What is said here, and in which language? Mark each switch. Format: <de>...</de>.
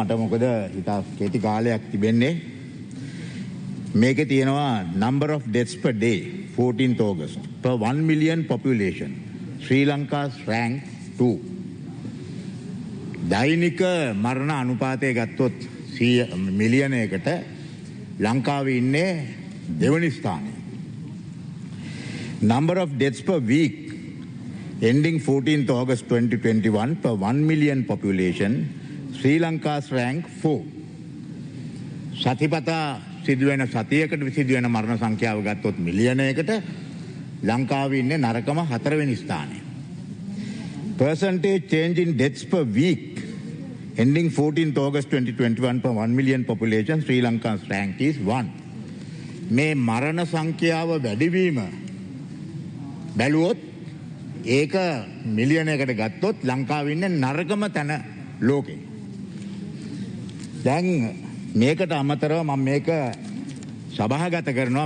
<si>මට මොකද ඉතා කෙටි කාලයක් තිබෙන්නේ. මේකේ තියෙනවා</si> <en>number of deaths per day 14th August per 1 million population Sri Lanka's rank 2.</en> <si>දෛනික මරණ අනුපාතය ගත්තොත් 100 මිලියනයකට ලංකාවේ ඉන්නේ දෙවනි ස්ථානයේ.</si> <en>Number of deaths per week ending 14th August 2021 per 1 million population Sri Lanka's rank 4.</en> <si>සතිපතා සිදුවෙන සතියකට සිදුවෙන මරණ සංඛ්‍යාව ගත්තොත් මිලියනයකට ලංකාවේ ඉන්නේ නරකම 4 වෙනි ස්ථානයේ.</si> <en>Percentage change in deaths per week ending 14th August 2021 per 1 million population Sri Lanka's rank is 1.</en> <si>මේ මරණ සංඛ්‍යාව වැඩිවීම බැලුවොත් ඒක මිලියනයකට ගත්තොත් ලංකාවේ ඉන්නේ නරකම තැන ලෝකේ. දැන් මේකට අමතරව මම මේක සභාගත කරනවා.</si>